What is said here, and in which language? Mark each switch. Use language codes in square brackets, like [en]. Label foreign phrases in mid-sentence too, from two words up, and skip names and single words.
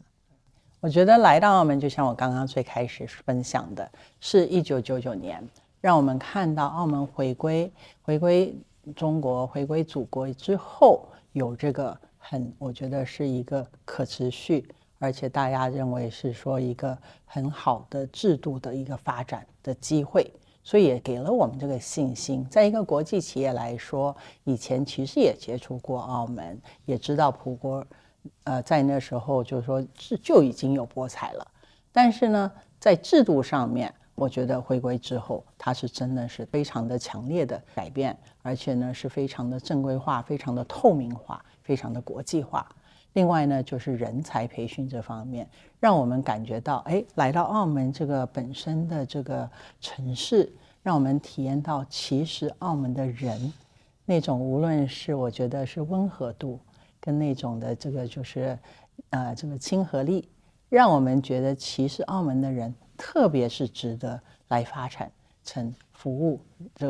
[zh] 我覺得來到澳門，就像我剛剛最開始分享的，是1999年，讓我們看到澳門回歸中國、回歸祖國之後，有這個我覺得是一個可持續，而且大家認為是說一個很好的制度的一個發展的機會，所以也給了我們這個信心。在一個國際企業來說，以前其實也接觸過澳門，也知道葡國。在那時候就是說就已經有博彩了，但是呢，在制度上面， 我覺得回歸之後，它是真的是非常的強烈的改變，而且呢是非常的正規化、非常的透明化、非常的国際化。另外呢，就是人才培訓這方面，讓我們感覺到，來到澳門這個本身的這個城市，讓我們體驗到，其實澳門的人那種無論是我覺得是溫和度，跟那種的這個就是這個親和力，讓我們覺得其實澳門的人特別是值得來發展成服務這個